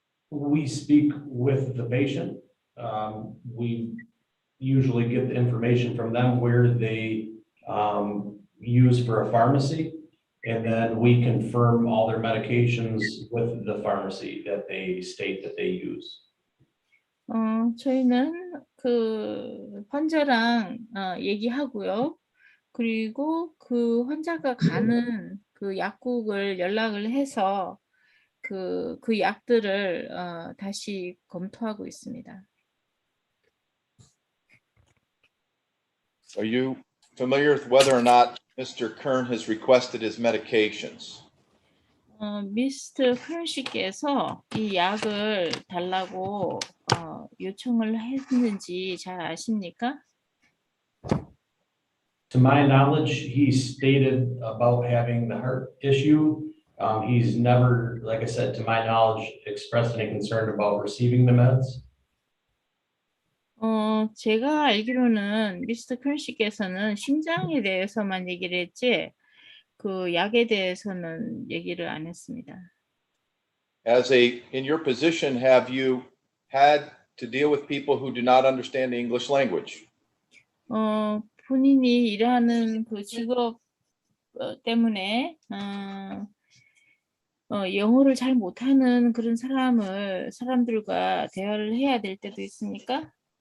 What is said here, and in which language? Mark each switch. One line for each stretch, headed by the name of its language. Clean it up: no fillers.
English: We speak with the patient. We usually get the information from them where they use for a pharmacy. And then we confirm all their medications with the pharmacy that they state that they use.
Korean: 저희는 그 환자랑 얘기하고요. 그리고 그 환자가 가는 그 약국을 연락을 해서 그 약들을 다시 검토하고 있습니다.
English: Are you familiar with whether or not Mr. Kern has requested his medications?
Korean: 미스터 큰 씨께서 이 약을 달라고 요청을 했는지 잘 아십니까?
English: To my knowledge, he stated about having the heart issue. He's never, like I said, to my knowledge, expressed any concern about receiving the meds.
Korean: 제가 알기로는 미스터 큰 씨께서는 심장에 대해서만 얘기를 했지 그 약에 대해서는 얘기를 안 했습니다.
English: In your position, have you had to deal with people who do not understand the English language?
Korean: 본인이 일하는 그 직업 때문에 영어를 잘 못하는 그런 사람들과 대화를 해야 될 때도 있습니까?